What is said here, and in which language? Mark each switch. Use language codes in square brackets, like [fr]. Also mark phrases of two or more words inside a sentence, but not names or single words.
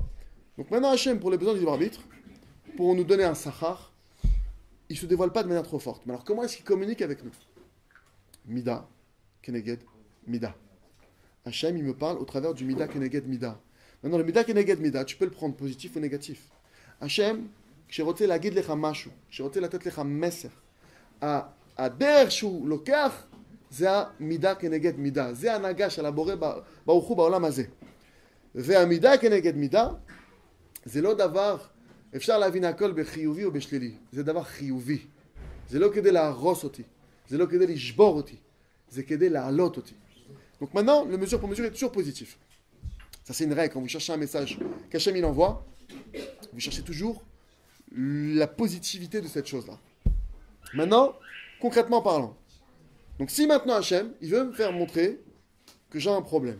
[fr] Donc maintenant, Hachem, pour les besoins du libre arbitre, pour nous donner un sachar, il ne se dévoile pas de manière trop forte. Mais alors, comment est-ce qu'il communique avec nous? [he] מידה, כנגד, מידה. [fr] Hachem, il me parle au travers du [he] מידה, כנגד, מידה. [fr] Maintenant, le [he] מידה, כנגד, מידה, [fr] tu peux le prendre positif ou négatif. [he] Hachem, כשרוצה להגיד לך משהו, כשרוצה לתת לך מסר, הדרך שהוא לוקח, זה המידה כנגד מידה. זה ההנהגה של הבורא ברוך הוא בעולם הזה. והמידה כנגד מידה, זה לא דבר... אפשר להבין הכל בחיובי או בשלילי. זה דבר חיובי. זה לא כדי להרוס אותי. זה לא כדי לשבור אותי. זה כדי להעלות אותי. [fr] Donc maintenant, le mesure pour mesure est toujours positif. Ça c'est une règle. Quand vous cherchez un message qu'Hachem il envoie, vous cherchez toujours la positivité de cette chose-là. Maintenant, concrètement parlant. Donc si maintenant Hachem, il veut me faire montrer que j'ai un problème.